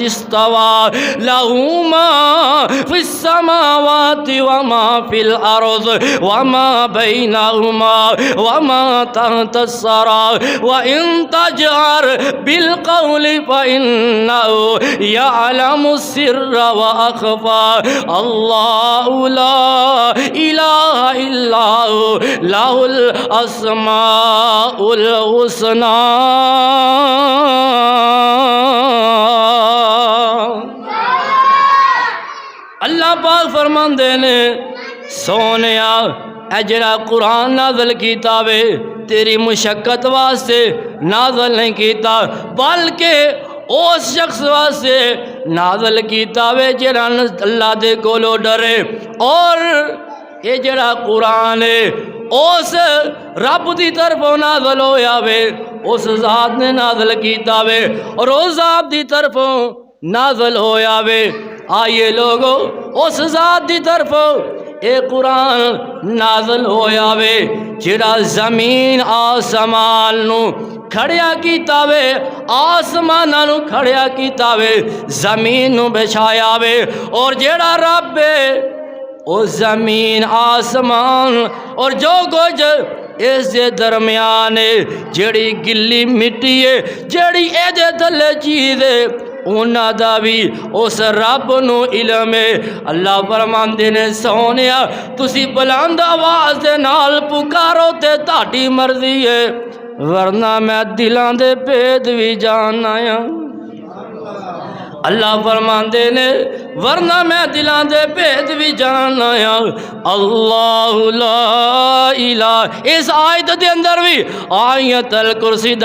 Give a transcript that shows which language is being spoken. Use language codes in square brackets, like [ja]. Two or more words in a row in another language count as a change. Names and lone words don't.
[ar] استوى له ما في السماوات وما في الأرض وما بينهما وما تحت الثرى وإن تجهر بالقول فإنه يعلم السر وأخفى الله لا إله إلا هو له الأسماء الحسنى۔ [pa] اللہ پاک فرماندے نے سونیا اے جڑا قرآن نازل کیتا وے تیری مشقت واسطے نازل نہیں کیتا، بلکہ اس شخص واسطے نازل کیتا وے جڑا اللہ دے کولو ڈرے۔ اور یہ جڑا قرآن ہے اس رب دی طرفوں نازل ہویا وے، اس ذات نے نازل کیتا وے، اور اس ذات دی طرفوں نازل ہویا وے۔ [ur] آئیے لوگو [pa] اس ذات دی طرفوں اے قرآن نازل ہویا وے جڑا زمین آسمان نو کھڑیا کیتا وے، آسماناں نو کھڑیا کیتا وے، زمین نو بچھایا وے، اور جڑا رب ہے او زمین آسمان اور جو کچھ اس دے درمیان جڑی گلی مٹی ہے جڑی اے دے تھلے چیز ہے انہاں دا بھی اس رب نو علم ہے۔ اللہ فرماندے نے سونیا تسی بلند آواز دے نال پکارو تے تہاڈی مرضی ہے ورنہ میں دلاں دے بھید بھی جاننا ہاں۔ اللہ فرماندے نے ورنہ میں دلاں دے بھید بھی جاننا ہاں۔ [ar] اللہ لا الہ [pa] اس آیت دے اندر بھی آیت الکرسی دا